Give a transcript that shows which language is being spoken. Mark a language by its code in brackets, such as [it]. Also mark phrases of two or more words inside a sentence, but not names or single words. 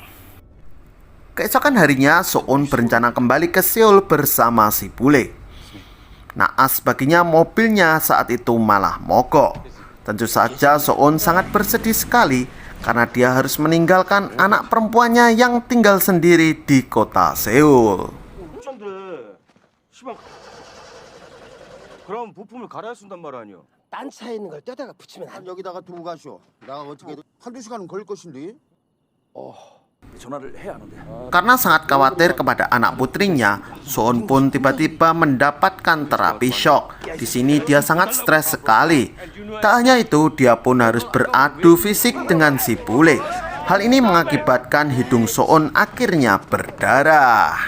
[id] Keesokan harinya, Soon berencana kembali ke Seoul bersama si bule. Naas baginya mobilnya saat itu malah mogok. Tentu saja Soon sangat bersedih sekali karena dia harus meninggalkan anak perempuannya yang tinggal sendiri di kota Seoul. [ko] 그럼 부품을 갈아야 쓴단 말 아니야. 딴 차에 있는 걸 떼다가 붙이면 안 돼. 여기다가 두고 가시오. 내가 어떻게 한두 시간은 걸릴 것인데. 전화를 해야 하는데. [id] Karena sangat khawatir kepada anak putrinya, Soon pun tiba-tiba mendapatkan terapi shock. Di sini dia sangat stres sekali. Tak hanya itu, dia pun harus beradu fisik dengan si bule. Hal ini mengakibatkan hidung Soon akhirnya berdarah.